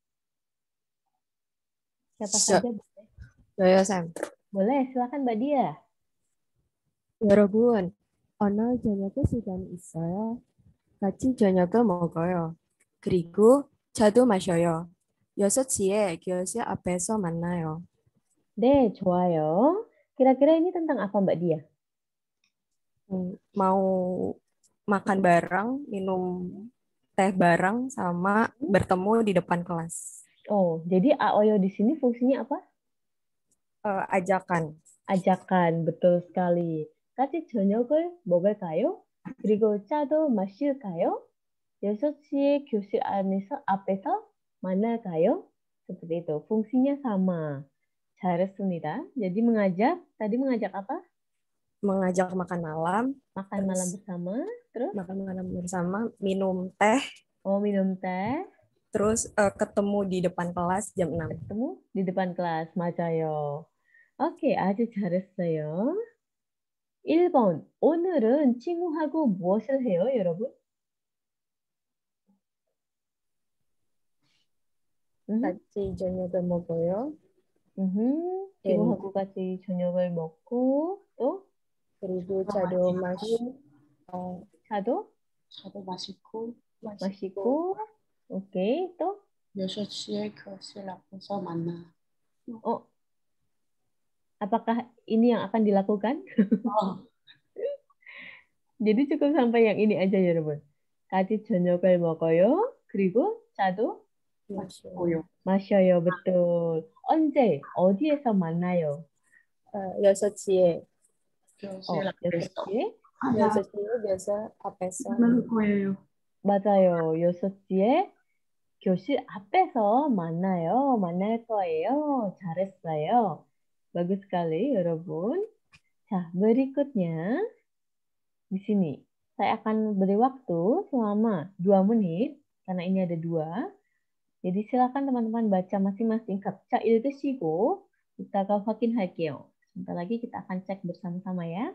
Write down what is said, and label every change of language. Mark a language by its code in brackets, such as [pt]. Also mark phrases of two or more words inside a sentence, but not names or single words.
[id] Siapa saja boleh? [ko] 저요, 쌤. [id] Boleh, silakan Mbak Dia. [ko] 여러분, 오늘 저녁에 시간 있어요? 같이 저녁을 먹어요. 그리고 차도 마셔요. 6시에 교실 앞에서 만나요. 네, 좋아요. [id] Kira-kira ini tentang apa, Mbak Dia? Mau makan bareng, minum teh bareng, sama bertemu di depan kelas. Oh, jadi AOYO di sini fungsinya apa? Ajakan. Ajakan, betul sekali. [ko] 같이 저녁을 먹을까요? 그리고 차도 마실까요? 6시에 교실 앞에서 만날까요? [id] Seperti itu. Fungsinya sama. 잘했습니다. Jadi tadi mengajak apa? Mengajak makan malam. Makan malam bersama. Terus? Makan malam bersama, minum teh. Oh, minum teh. Terus ketemu di depan kelas jam 6. ketemu di depan kelas. [ko] 맞아요. 오케이, 아주 잘했어요. 1번. 오늘은 친구하고 무엇을 해요, 여러분? 같이 저녁을 먹어요. 친구하고 같이 저녁을 먹고 또? 그리고 차도 마시고. 차도 마시고. 오케이, 또? 6시에 교실 앞에서 만나. [id] Apakah ini yang akan dilakukan? Jadi cukup sampai yang ini aja, 여러분. [ko] 같이 저녁을 먹어요. 그리고 차도 마셔요. betul. 언제? 어디에서 만나요? 6시에. 6시에? 6시에 교실 앞에서. 맞아요. 6시에 교실 앞에서 만날 거예요. 잘했어요. [id] Bagus sekali, 여러분. 자, berikutnya di sini saya akan beri waktu selama 2 menit karena ini ada 2. Jadi silakan teman-teman baca masing-masing. [ko] 각자 읽으시고 이따가 확인할게요. [id] Sebentar lagi kita akan cek bersama-sama ya.